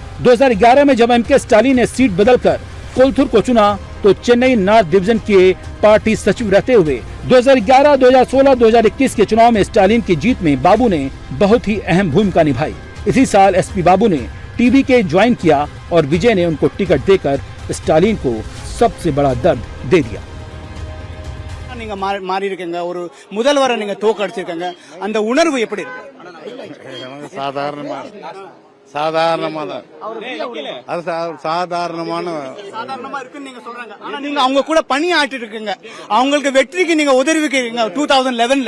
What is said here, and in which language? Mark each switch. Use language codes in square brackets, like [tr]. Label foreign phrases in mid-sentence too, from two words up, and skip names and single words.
[hi] 2011 में जब एमके स्टालिन ने सीट बदलकर कोलथूर को चुना तो चेन्नई [en] North Division [hi] के पार्टी सचिव रहते हुए 2011, 2016, 2021 के चुनाव में स्टालिन की जीत में बाबू ने बहुत ही अहम भूमिका निभाई। इसी साल एसपी बाबू ने टीवीके ज्वाइन किया और विजय ने उनको टिकट देकर स्टालिन को सबसे बड़ा दर्द दे दिया। [ta] நீங்க மாறி இருக்கீங்க, ஒரு முதல்வரை நீங்க தோக்கடிச்சிருக்கீங்க, அந்த உணர்வு எப்படி இருக்கு? சாதாரணமான சாதாரணமா இருக்குன்னு நீங்க சொல்றாங்க. ஆனா நீங்க அவங்க கூட பணியாற்றி இருக்கீங்க, அவங்களுக்கு வெற்றிக்கு நீங்க உதவி இருக்கீங்க 2011ல.